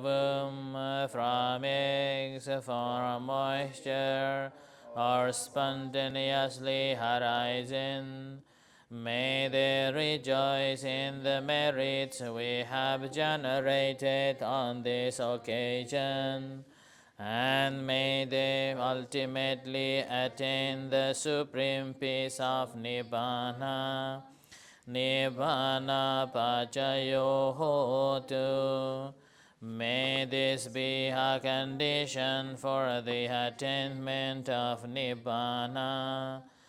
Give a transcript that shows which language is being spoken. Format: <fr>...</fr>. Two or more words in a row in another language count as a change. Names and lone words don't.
<en>womb, from eggs, from moisture, or spontaneously arising, may they rejoice in the merits we have generated on this occasion, and may they ultimately attain the supreme peace of Nibbana.</en> <pi>Nibbana pacayo hotu.</pi> <en>May this be a condition for the attainment of Nibbana.</en>